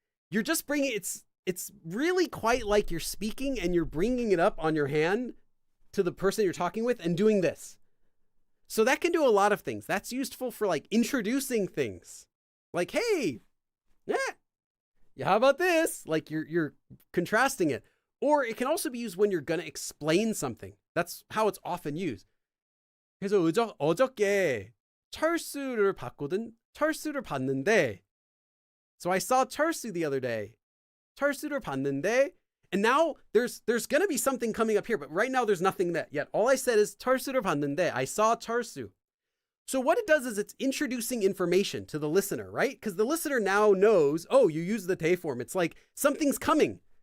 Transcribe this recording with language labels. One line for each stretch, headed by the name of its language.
English: You're just bringing, it's really quite like you're speaking and you're bringing it up on your hand to the person you're talking with and doing this. So that can do a lot of things. That's useful for like introducing things. Like, hey, yeah, how about this? Like you're contrasting it. Or it can also be used when you're going to explain something. That's how it's often used.
Korean: 그래서 어저께 철수를 봤는데.
English: So I saw 철수 the other day.
Korean: 철수를 봤는데.
English: And now there's going to be something coming up here, but right now there's nothing that yet. All I said is
Korean: 철수를 봤는데.
English: I saw 철수. So what it does is it's introducing information to the listener, right? Because the listener now knows, oh, you use the te form. It's like something's coming.